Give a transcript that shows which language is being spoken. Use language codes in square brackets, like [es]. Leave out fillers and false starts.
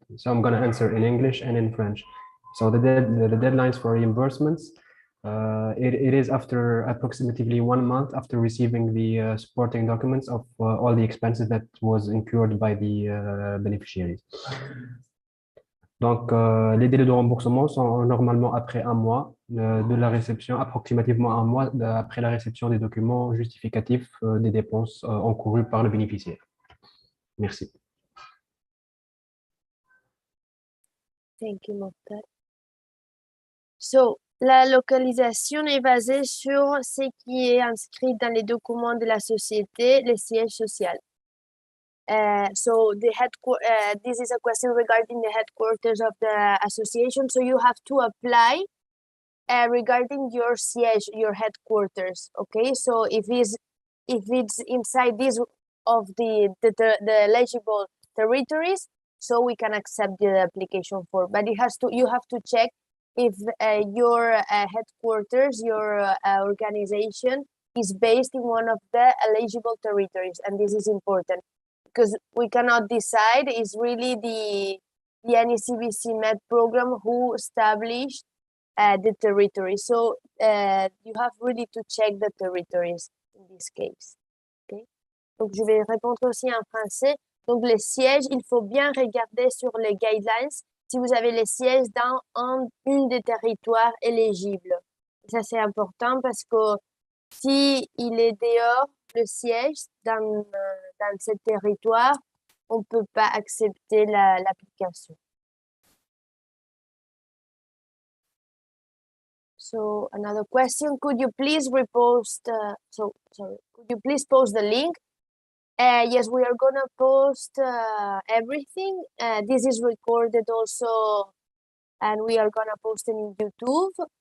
[en] So I'm going to answer in English and in French. So the deadlines for reimbursements, it is after approximately 1 month after receiving the supporting documents of all the expenses that was incurred by the beneficiaries. [fr] Donc, les délais de remboursement sont normalement après 1 mois de la réception, approximativement 1 mois après la réception des documents justificatifs des dépenses encourues par le bénéficiaire. Merci. [en] Thank you, Mokhtar. [fr] So, la localisation est basée sur ce qui est inscrit dans les documents de la société, le siège social. [en] So this is a question regarding the headquarters of the association. So you have to apply regarding your siège, your headquarters. Okay, so if it's inside this of the eligible territories, so we can accept the application form. But you have to check if your headquarters, your organization is based in one of the eligible territories, and this is important. Because we cannot decide, it's really the NECBC-MED program who established the territory. So you have really to check the territories in this case. Okay? [fr] Donc je vais répondre aussi en français. Donc les sièges, il faut bien regarder sur les guidelines si vous avez les sièges dans une des territoires éligibles. Ça c'est important parce que si il est dehors, le siège dans ce territoire, on ne peut pas accepter l'application. [en] So another question, could you please repost, could you please post the link? Yes, we are gonna post everything. This is recorded also, and we are gonna post it in YouTube.